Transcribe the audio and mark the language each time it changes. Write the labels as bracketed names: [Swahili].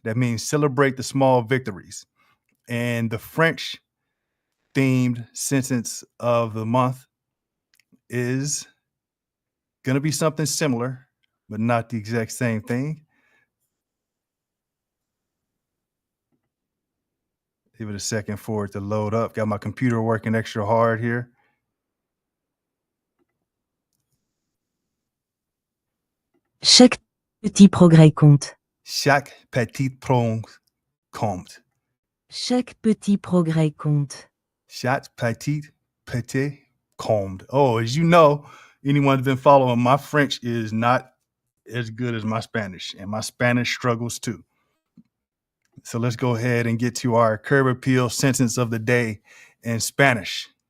[English] That means celebrate the small victories. And the French themed sentence of the month is going to be something similar, but not the exact same thing. Give it a second for it to load up. Got my computer working extra hard here. [French] Chaque petit progrès compte. Chaque petit progrès compte. Chaque petit progrès compte. Chaque, petit, compte. [English] Oh, as you know, anyone who's been following, my French is not as good as my Spanish, and my Spanish struggles too. So let's go ahead and get to our curb appeal sentence of the day in Spanish.